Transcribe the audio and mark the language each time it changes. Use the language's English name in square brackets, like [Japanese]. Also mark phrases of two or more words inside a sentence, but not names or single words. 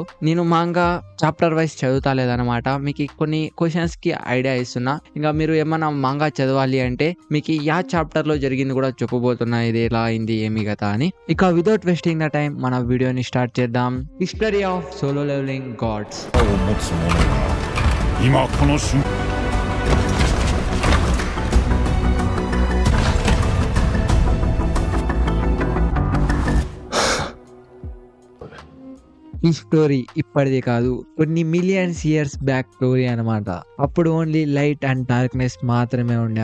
[Telugu] నేను [English] manga chapter wise [Telugu] చదువుతా లేదనమాట. మీకు కొన్ని క్వశ్చన్స్ కి ఐడియా ఇస్తున్నా. ఇంకా మీరు ఏమన్నా మాంగా చదవాలి అంటే మీకు యా చాప్టర్ లో జరిగింది కూడా చెప్పబోతున్నా, ఇది ఎలా అయింది ఏమి కదా అని. ఇక [English] without wasting the time [Telugu] మన వీడియోని స్టార్ట్ చేద్దాం. [English] History of Solo Leveling Gods. [Japanese] を持つ者が今この瞬 [Telugu] ఈ స్టోరీ ఇప్పటిది కాదు, కొన్ని [English] millions years back story [Telugu] అనమాట. అప్పుడు [English] only light and darkness [Telugu] మాత్రమే ఉండే.